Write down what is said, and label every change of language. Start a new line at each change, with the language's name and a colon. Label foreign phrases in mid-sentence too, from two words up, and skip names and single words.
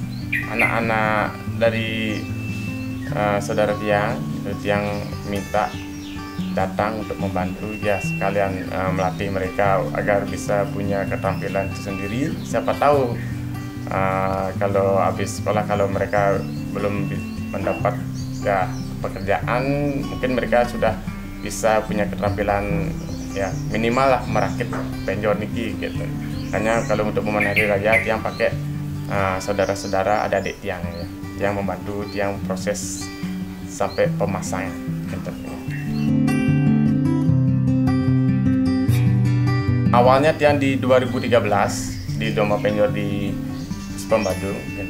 Indonesian: dari saudara tiang, tiang minta datang untuk membantu ya, sekalian melatih mereka agar bisa punya keterampilan sendiri. Siapa tahu kalau habis sekolah, kalau mereka belum mendapat ya pekerjaan, mungkin mereka sudah bisa punya keterampilan ya minimal lah merakit penjor niki gitu. Hanya kalau untuk momen hari raya tiang pakai saudara-saudara, adik-adik tiang ya, yang membantu tiang proses sampai pemasangan gitu. Awalnya tiang di 2013 di Domba Penjor di Badung gitu.